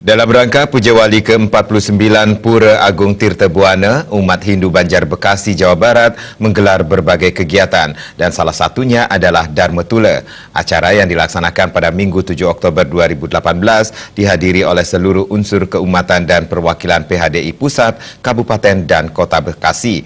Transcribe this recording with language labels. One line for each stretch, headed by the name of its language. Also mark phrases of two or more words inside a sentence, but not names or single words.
Indonesian: Dalam rangka Puja Wali ke-49 Pura Agung Tirta Buana, umat Hindu Banjar Bekasi, Jawa Barat menggelar berbagai kegiatan dan salah satunya adalah Dharma Tula. Acara yang dilaksanakan pada Minggu 7 Oktober 2018 dihadiri oleh seluruh unsur keumatan dan perwakilan PHDI Pusat, Kabupaten dan Kota Bekasi.